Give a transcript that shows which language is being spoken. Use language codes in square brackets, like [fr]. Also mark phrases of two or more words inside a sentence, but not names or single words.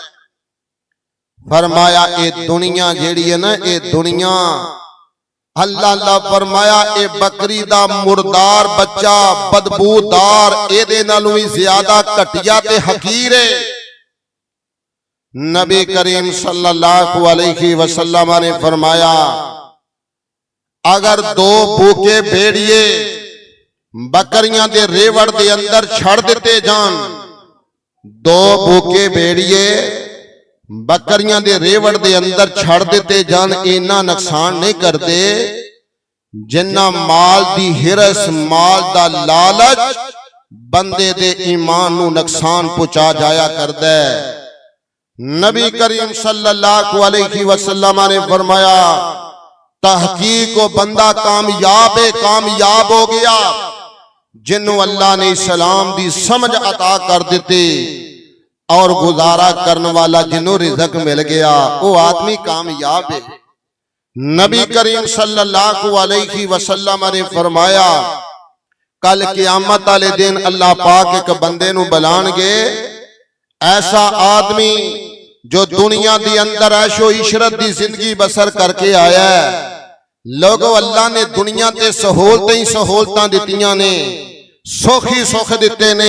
[pa] ਫ਼ਰਮਾਇਆ ਏ ਦੁਨੀਆ ਜਿਹੜੀ ਹੈ ਨਾ, ਏ ਦੁਨੀਆ, [ar] الله الله [pa] ਫ਼ਰਮਾਇਆ ਏ ਬੱਕਰੀ ਦਾ ਮੁਰਦਾਰ ਬੱਚਾ ਬਦਬੂਦਾਰ ਏਦੇ ਨਾਲੋਂ ਭੀ ਜ਼ਿਆਦਾ ਘਟੀਆ ਤੇ ਹਕੀਰ ਹੈ। [ur] نبی کریم [ar] صلى الله عليه وسلم [ur] نے فرمایا، اگر دو بھوکے بھیڑیے بکریاں [pa] ਦੇ ਰੇਵੜ ਦੇ ਅੰਦਰ ਛੱਡ ਦਿੱਤੇ ਜਾਣ, ਦੋ ਭੁੱਖੇ ਭੇੜੀਏ ਬੱਕਰੀਆਂ ਦੇ ਰੇਵੜ ਦੇ ਅੰਦਰ ਛੱਡ ਦਿੱਤੇ ਜਾਣ, ਇੰਨਾ ਨੁਕਸਾਨ ਨਹੀਂ ਕਰਤੇ ਜਿੰਨਾ ਮਾਲ ਦੀ ਹਿਰਸ, ਮਾਲ ਦਾ ਲਾਲਚ ਬੰਦੇ ਦੇ ਈਮਾਨ ਨੂੰ ਨੁਕਸਾਨ ਪਹੁੰਚਾ ਜਾਇਆ ਕਰਦਾ ਹੈ। ਨਬੀ ਕਰੀਮ [ar] صلى الله عليه وسلم [pa] ਨੇ ਫ਼ਰਮਾਇਆ ਤਹਕੀਕ ਕੋ ਬੰਦਾ ਕਾਮਯਾਬ ਹੋ ਗਿਆ ਜਿਨ੍ਹੋਂ ਅੱਲਾਹ ਨੇ ਇਸਲਾਮ ਦੀ ਸਮਝ ਅਤਾ ਕਰ ਦਿੱਤੀ ਔਰ ਗੁਜ਼ਾਰਾ ਕਰਨ ਵਾਲਾ ਜਿਨ੍ਹੋਂ ਰਿਜ਼ਕ ਮਿਲ ਗਿਆ ਵੋ ਆਦਮੀ ਕਾਮਯਾਬ ਹੈ। ਨਬੀ ਕਰੀਮ [ar] صلى الله عليه وسلم [pa] ਨੇ ਫ਼ਰਮਾਇਆ ਕੱਲ੍ਹ ਕਿਆਮਤ ਵਾਲੇ ਦਿਨ ਅੱਲਾਹ ਪਾਕ ਇਕ ਬੰਦੇ ਨੂੰ ਬੁਲਾਣਗੇ ਐਸਾ ਆਦਮੀ ਜੋ ਦੁਨੀਆ ਦੀ ਅੰਦਰ ਐਸ਼ੋ ਇਸ਼ਰਤ ਦੀ ਜ਼ਿੰਦਗੀ ਬਸਰ ਕਰਕੇ ਆਇਆ ਹੈ। ਲੋਕੋ ਅੱਲਾਹ ਨੇ ਦੁਨੀਆ ਤੇ ਸਹੂਲਤਾਂ ਹੀ ਸਹੂਲਤਾਂ ਦਿੱਤੀਆਂ ਨੇ ਸੁਖ ਹੀ ਸੁਖ ਦਿੱਤੇ ਨੇ।